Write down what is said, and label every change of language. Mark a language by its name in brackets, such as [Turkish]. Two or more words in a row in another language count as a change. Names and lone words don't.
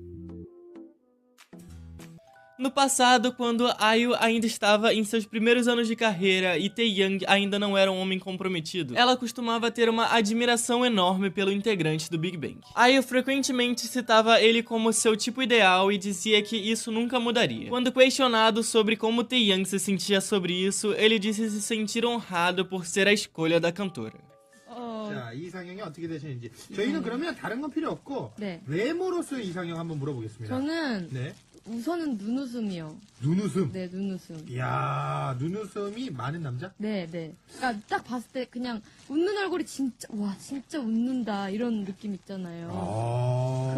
[Portuguese] No passado, quando IU ainda estava em seus primeiros anos de carreira e Taehyung ainda não era um homem comprometido, ela costumava ter uma admiração enorme pelo integrante do Big Bang. IU frequentemente citava ele como seu tipo ideal e dizia que isso nunca mudaria. Quando questionado sobre como Taehyung se sentia sobre isso, ele disse se sentir honrado por ser a escolha da cantora. [Korean] 자, 이상형이 어떻게 되시는지. 저희는 그러면 다른 건 필요 없고 외모로서의 이상형 한번 물어보겠습니다. 저는 우선은 눈웃음이요. 눈웃음? 네, 눈웃음. 이야, 눈웃음이 많은 남자? 네. 그러니까 딱 봤을 때 그냥 웃는 얼굴이 진짜 진짜 웃는다 이런 느낌 있잖아요.